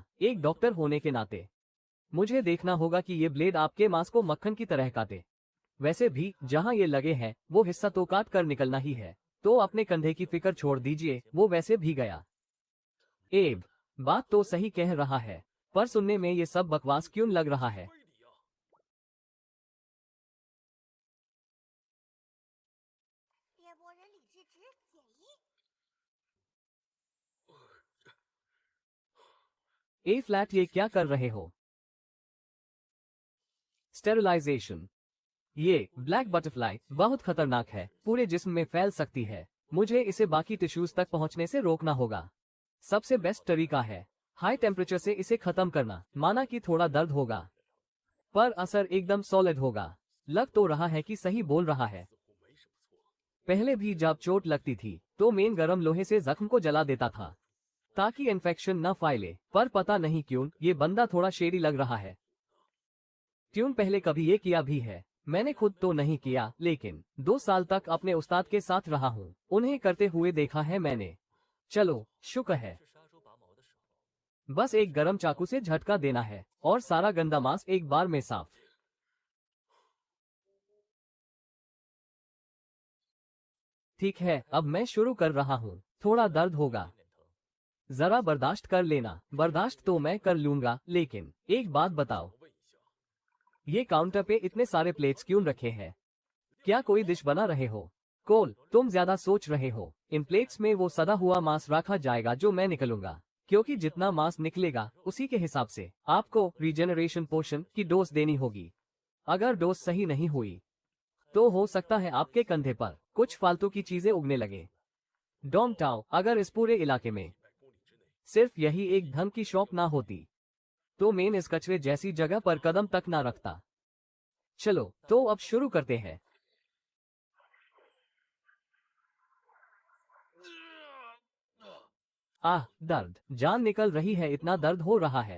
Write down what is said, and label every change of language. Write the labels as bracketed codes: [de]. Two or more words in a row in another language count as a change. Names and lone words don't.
[hi] एक डॉक्टर होने के नाते मुझे देखना होगा कि ये ब्लेड आपके मांस को मक्खन की तरह काटे। वैसे भी जहां ये लगे हैं वो हिस्सा तो काट कर निकलना ही है, तो अपने कंधे की फिक्र छोड़ दीजिए, वो वैसे भी गया। एब, बात तो सही कह रहा है, पर सुनने में ये सब बकवास क्यों लग रहा है? [zh] 非礼呀！猎魔人李智之减一。 [hi] ए फ्लैट, ये क्या कर रहे हो? स्टेरिलाइजेशन। ये ब्लैक बटरफ्लाई बहुत खतरनाक है, पूरे जिस्म में फैल सकती है। मुझे इसे बाकी टिश्यूज तक पहुंचने से रोकना होगा। सबसे बेस्ट तरीका है [en] high temperature [hi] से इसे खत्म करना। माना कि थोड़ा दर्द होगा, पर असर एकदम सॉलिड होगा। लग तो रहा है कि सही बोल रहा है। [zh] 似乎没什么错。 [hi] पहले भी जब चोट लगती थी तो मेन गरम लोहे से जख्म को जला देता था ताकि इन्फेक्शन न फैले, पर पता नहीं क्यों ये बंदा थोड़ा शेडी लग रहा है। ट्यून पहले कभी ये किया भी है? मैंने खुद तो नहीं किया, लेकिन 2 साल तक अपने उस्ताद के साथ रहा हूँ, उन्हें करते हुए देखा है मैंने। चलो, शुक्र है। [zh] 是杀猪拔毛的时候， [hi] बस एक गरम चाकू से झटका देना है और सारा गंदा मांस एक बार में साफ। ठीक है, अब मैं शुरू कर रहा हूँ। थोड़ा दर्द होगा, [zh] 有点疼。 [hi] जरा बर्दाश्त कर लेना। बर्दाश्त तो मैं कर लूंगा, लेकिन एक बात बताओ, [zh] 我问一下， [hi] ये काउंटर पे इतने सारे प्लेट्स क्यों रखे हैं? क्या कोई डिश बना रहे हो? कोल, तुम ज्यादा सोच रहे हो। इन प्लेट्स में वो सदा हुआ मांस रखा जाएगा जो मैं निकलूंगा, क्योंकि जितना मांस निकलेगा उसी के हिसाब से आपको [en] regeneration potion [hi] की डोज देनी होगी। अगर डोज सही नहीं हुई तो हो सकता है आपके कंधे पर कुछ फालतू की चीजें उगने लगे। डोंग टाओ, अगर इस पूरे इलाके में [zh] 100 公里之内， [hi] सिर्फ यही एक ढंग की शॉप ना होती तो मैं इस कचरे जैसी जगह पर कदम तक ना रखता। चलो, तो अब शुरू करते हैं। आह, दर्द, जान निकल रही है, इतना दर्द हो रहा है।